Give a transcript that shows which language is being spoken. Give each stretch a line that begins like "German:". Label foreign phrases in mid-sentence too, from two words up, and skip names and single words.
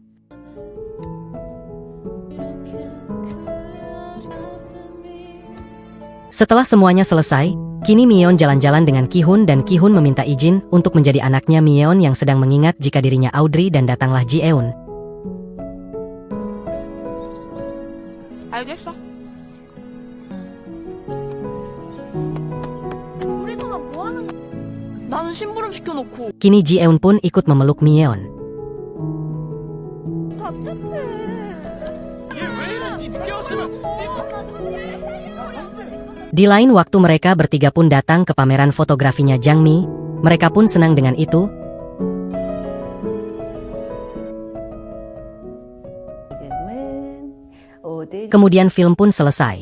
Indonesian: Setelah semuanya selesai, kini Myeon jalan-jalan dengan Ki-hun dan Ki-hun meminta izin untuk menjadi anaknya Myeon yang sedang mengingat jika dirinya Audrey dan datanglah Ji-eun.
Korean: 알겠어. 우리 동안 뭐 하는 거야? 나는 심부름 시켜놓고.
Indonesian: Kini Ji-eun pun ikut memeluk Myeon. Di lain waktu mereka bertiga pun datang ke pameran fotografinya Jang Mi. Mereka pun senang dengan itu. Kemudian film pun selesai.